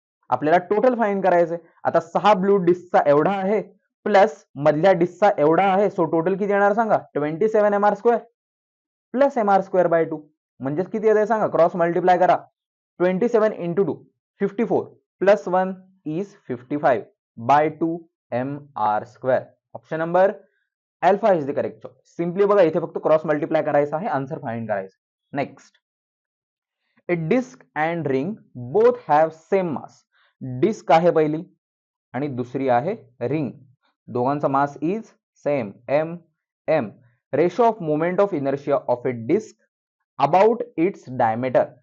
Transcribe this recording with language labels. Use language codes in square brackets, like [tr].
[mr] आपल्याला total find करायचंय. आता 6 ब्लू डिस्कचा एवढा आहे प्लस मधल्या डिस्कचा एवढा आहे, सो टोटल किती येणार सांगा, 27 mr² प्लस mr²/2. म्हणजेच किती येते सांगा, क्रॉस मल्टिप्लाय करा, 27 into 2 54 plus 1 is 55/2 mr². [en] Option number alpha is the correct choice. [mr] Simply बघा इथे फक्त क्रॉस मल्टिप्लाय करायचं आहे, आन्सर फाइंड करायचं. Next, [en] A disk and ring both have same mass. [mr] Disk आहे पहिली आणि दुसरी आहे रिंग, दोघांचा mass is same m. [en] Ratio of moment of inertia of a disk about its diameter.